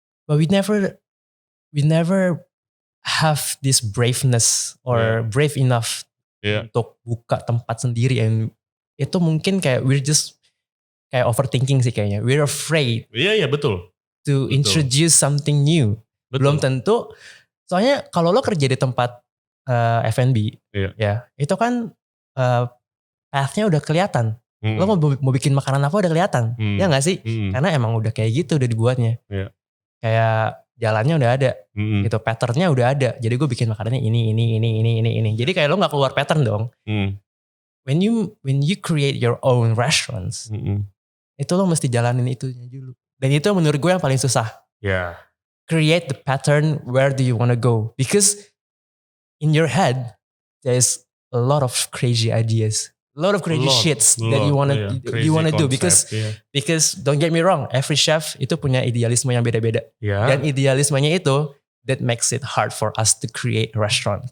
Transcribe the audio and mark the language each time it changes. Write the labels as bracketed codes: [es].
[en] But we never have this braveness or brave enough [id] untuk buka tempat sendiri, [en] and [id] itu mungkin kayak [en] we're just kayak overthinking sih kayaknya. We're afraid. [id] Betul. [en] To introduce something new. [id] Belum tentu. Soalnya kalau lo kerja di tempat F&B, itu kan path-nya udah kelihatan. Lo mau bikin makanan apa udah kelihatan. Ya gak sih? Karena emang udah kayak gitu udah dibuatnya. Kayak jalannya udah ada. Gitu, pattern-nya udah ada. Jadi gue bikin makanannya ini. Jadi kayak lo gak keluar pattern dong. [en] When you create your own restaurants, [id] itu lo mesti jalanin itu dulu. Dan itu menurut gue yang paling susah. [en] Create the pattern, where do you want to go? Because in your head, there's a lot of crazy ideas. A lot of crazy shits that you wanna do because don't get me wrong, every chef [id] itu punya idealisme yang beda-beda. Dan idealismenya itu [en] that makes it hard for us to create a restaurant.